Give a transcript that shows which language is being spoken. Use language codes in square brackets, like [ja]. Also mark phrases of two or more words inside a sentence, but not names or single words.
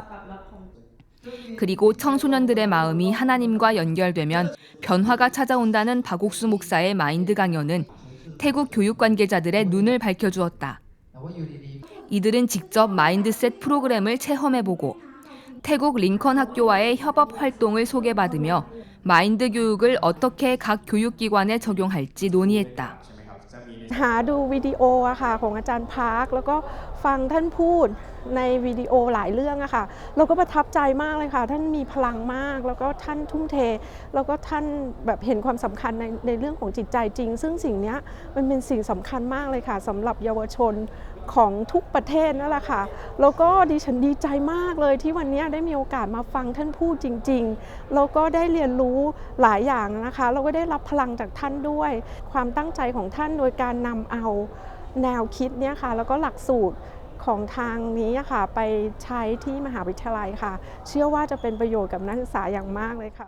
[ko] 그리고 청소년들의 마음이 하나님과 연결되면 변화가 찾아온다는 박옥수 목사의 마인드 강연은 태국 교육 관계자들의 눈을 밝혀주었다. 이들은 직접 마인드셋 프로그램을 체험해보고 태국 링컨 학교와의 협업 활동을 소개받으며 마인드 교육을 어떻게 각 교육기관에 적용할지 논의했다. [th] หาดูวิดีโออะค่ะของอาจารย์พาร์คแล้วก็ฟังท่านพูดในวิดีโอหลายเรื่องอะค่ะเราก็ประทับใจมากเลยค่ะท่านมีพลังมากแล้วก็ท่านทุ่มเทแล้ว ก็ท่านแบบเห็นความสำคัญในเรื่องของจิตใจจริงซึ่งสิ่งนี้มันเป็นสิ่งสำคัญมากเลยค่ะสำหรับเยาวชนของทุกประเทศนั่นแหละค่ะแล้วก็ดิฉันดีใจมากเลยที่วันนี้ได้มีโอกาสมาฟังท่านพูดจริงๆแล้วก็ได้เรียนรู้หลายอย่างนะคะเราก็ได้รับพลังจากท่านด้วยความตั้งใจของท่านโดยการนำเอาแนวคิดเนี่ยค่ะแล้วก็หลักสูตรของทางนี้ค่ะไปใช้ที่มหาวิทยาลัยค่ะเชื่อว่าจะเป็นประโยชน์กับนักศึกษาอย่างมากเลยค่ะ